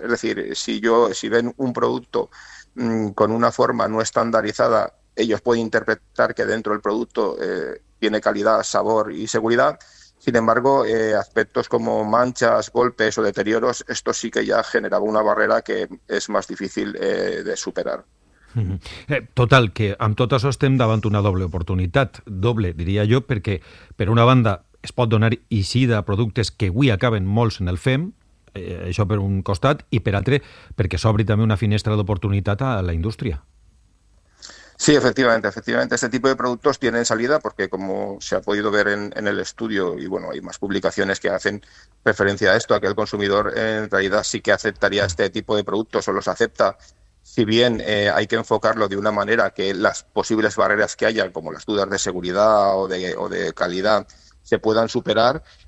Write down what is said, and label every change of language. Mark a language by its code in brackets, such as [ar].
[es] Es decir, si ven un producto con una forma no estandarizada, ellos pueden interpretar que dentro del producto tiene calidad, sabor y seguridad. Sin embargo, aspectos como manchas, golpes o deterioros, esto sí que ya generaba una barrera que es más difícil de superar. [ca] Total, que amb tot això estem davant una doble oportunitat. Doble, diria jo, perquè per una banda es pot donar eixida a productes que avui acaben molts en el FEM, això per un costat, i per altre, perquè s'obri també una finestra d'oportunitat a la indústria. [es] Sí, efectivamente, efectivamente. Este tipo de productos tienen salida porque, como se ha podido ver en el estudio, y bueno, hay más publicaciones que hacen referencia a esto, a que el consumidor en realidad sí que aceptaría este tipo de productos o los acepta, si bien hay que enfocarlo de una manera que las posibles barreras que haya, como las dudas de seguridad o de calidad, se puedan superar.